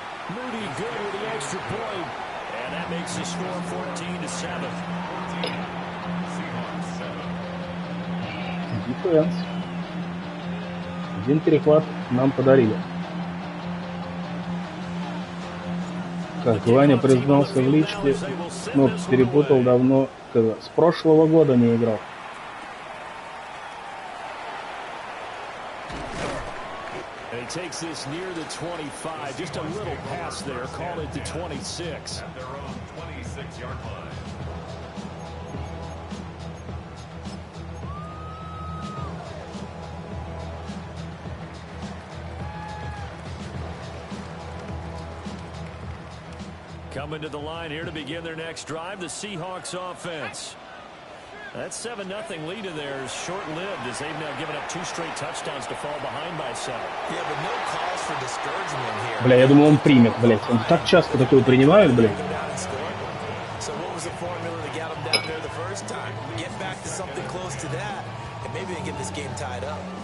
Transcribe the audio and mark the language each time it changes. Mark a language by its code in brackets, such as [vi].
[en] Moody good with the extra point. And that makes the score 14-7. [ru] Дефенс. Один перехват нам подарили. Как Ваня признался в личке, но перепутал давно, когда с прошлого года не играл. [en] He takes this near the 25, just a little pass there, called it the 26. At their own 26-yard line. Coming to the line here to begin their next drive, the Seahawks offense. That 7-0 lead of theirs short-lived as they've now given up 2 straight touchdowns to fall behind by 7. Yeah, but no cause for discouragement here. [ru] Бля, я думал, он примет, блядь. Он так часто такое принимает, блядь. [en] So what was the formula to get them down there the first time? Get back to something close to that, and maybe they get this game tied up.